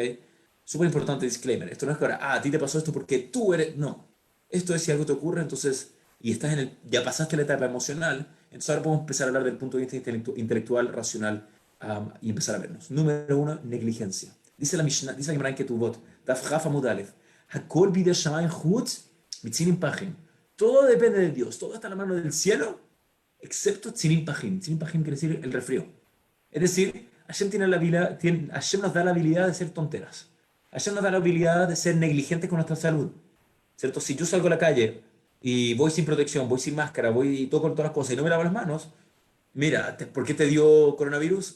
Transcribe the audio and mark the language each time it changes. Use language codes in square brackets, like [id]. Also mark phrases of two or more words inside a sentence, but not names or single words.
[es] Súper importante disclaimer. Esto no es que ahora, a ti te pasó esto porque tú eres. No. Esto es si algo te ocurre, entonces, y estás ya pasaste la etapa emocional, entonces ahora podemos empezar a hablar del punto de vista intelectual, racional, y empezar a vernos. Número uno, negligencia. Dice la Mishnah, dice la Gemara en Ketubot, [he] דף כף עמוד אלף, הכל בידי שמים חוץ מצינים פחים. [es] Todo depende de Dios, todo está en la mano del cielo, excepto [he] צינים פחים. צינים פחים [es] quiere decir el resfrío. Es decir, Hashem nos da la habilidad de ser tonteras. Hashem nos da la habilidad de ser negligentes con nuestra salud. ¿Cierto? Si yo salgo a la calle y voy sin protección, voy sin máscara, voy y toco todas las cosas y no me lavo las manos, mira, ¿por qué te dio coronavirus?